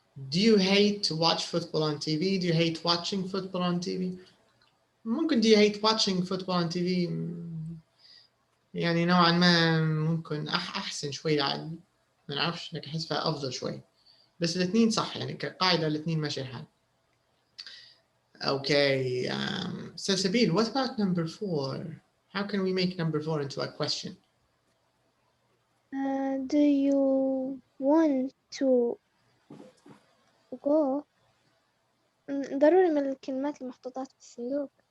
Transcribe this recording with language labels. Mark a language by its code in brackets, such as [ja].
[en] Do you hate to watch football on TV? Do you hate watching football on TV? [ar] ممكن [en] do you hate watching football on TV [ar] يعني نوعا ما ممكن أحسن شوي، عاد ما نعرفش، لكن أحسها أفضل شوي. بس الاثنين صح، يعني كقاعدة الاثنين ماشي الحال. [en] Okay, Salsabil, what about number four? How can we make number four into a question? Do you want to go؟ [ar] ضروري من الكلمات المحطوطات في الصندوق.